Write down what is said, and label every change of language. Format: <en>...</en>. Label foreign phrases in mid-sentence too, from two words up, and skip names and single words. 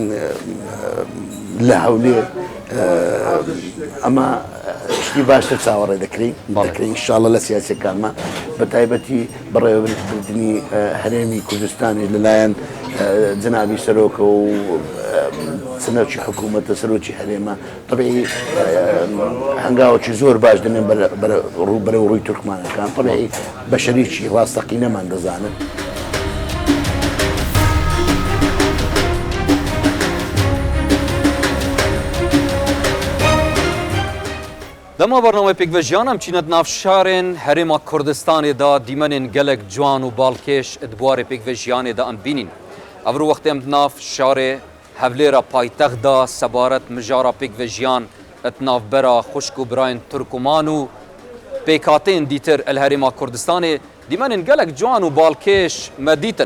<ckb>لە هەولێر ئەمە شتی باشتر چاوەڕێ دەکرین ئینشاڵڵا لە سیاسەکانمە بە تایبەتی بەڕێوەبردننی هەرێمی کوردستانی لەلایەن جنابی سەرۆکە و سنەوکی حکوومەتە سەرۆکی هەرێمە طبعی هەنگاوەکی زۆر باش دەنێن بەرە ڕووی تورکمانەکان طبعی بە شەریکی ڕاستەقینەمان دەزانن.</ckb> <ku>دەما بەرنامەی پێکڤەژیانم چینەت ناو شارên herêma Kurdistanê da dîmenên gelek ciwan û balkêş di buwarê pêkvejiyanê de em bînîn. Ev ro wextê em di nav şarê hevlêra paytexda sebaret mijara pêkvejiyan et navbera xuşk û birayên Turkuman û pêkhatên dîtir el herêma Kurdistanê dîmenên gelek ciwan û balkêş me dîtin.</ku>